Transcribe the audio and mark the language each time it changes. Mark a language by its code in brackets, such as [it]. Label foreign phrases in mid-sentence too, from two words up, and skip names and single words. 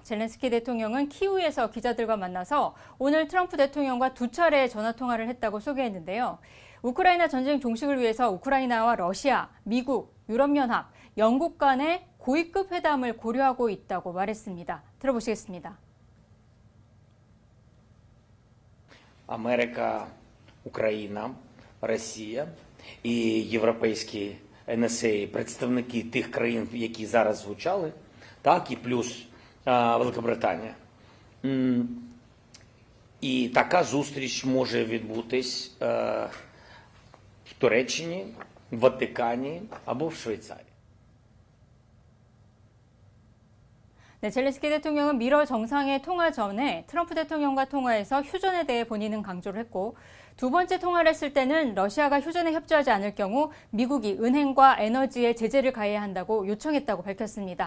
[ko] 젤렌스키 대통령은 키우에서 기자들과 만나서 오늘 트럼프 대통령과 2차례 전화통화를 했다고 소개했는데요. 우크라이나 전쟁 종식을 위해서 우크라이나와 러시아, 미국, 유럽연합, 영국 간의 고위급 회담을 고려하고 있다고 말했습니다. 들어보시겠습니다. [uk] Америка, Україна, Росія і європейські НСА, представники тих країн, які зараз звучали, так, і плюс Великобританія. І така зустріч може відбутись в Туреччині, в Ватикані або в Швейцарії. [ko] 네, 젤렌스키 대통령은 미러 정상회 통화 전에 트럼프 대통령과 통화해서 휴전에 대해 본인은 강조를 했고 두 번째 통화를 했을 때는 러시아가 휴전에 협조하지 않을 경우 미국이 은행과 에너지에 제재를 가해야 한다고 요청했다고 밝혔습니다.